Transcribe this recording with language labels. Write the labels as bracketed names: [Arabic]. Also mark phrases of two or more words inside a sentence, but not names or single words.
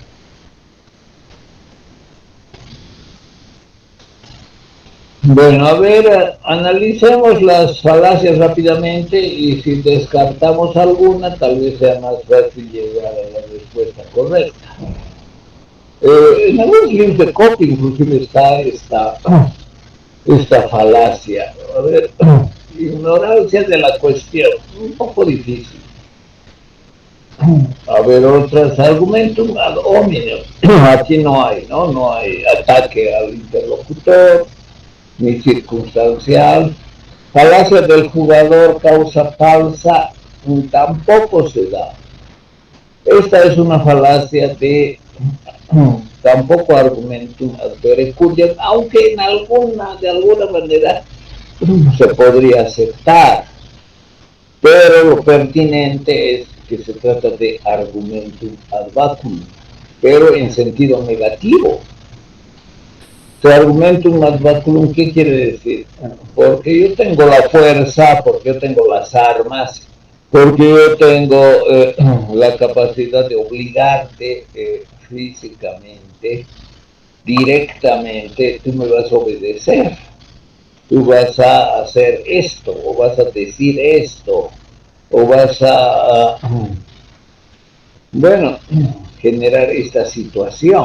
[Spanish] Bueno, a ver, analicemos las falacias rápidamente y si descartamos alguna, tal vez sea más fácil llegar a la respuesta correcta. En algunos libros de copia inclusive está esta falacia. A ver, ignorancia de la cuestión, un poco difícil. A ver, otros argumentos [Latin] ad hominem. [Spanish] Aquí no hay, ¿no? No hay ataque al interlocutor, ni circunstancial. Falacia del jugador, causa falsa, tampoco se da. Esta es una falacia de tampoco [Latin] argumentum ad verecundiam, [Spanish] aunque de alguna manera se podría aceptar. pero lo pertinente es que se trata de [Latin] argumentum ad vacuum, [Spanish] pero en sentido negativo. [Latin] Argumentum ad vacuum, [Spanish] ¿qué quiere decir? Porque yo tengo la fuerza, porque yo tengo las armas, porque yo tengo la capacidad de obligarte físicamente, directamente, tú me vas a obedecer, tú vas a hacer esto, o vas a decir esto, o vas a bueno, generar esta situación.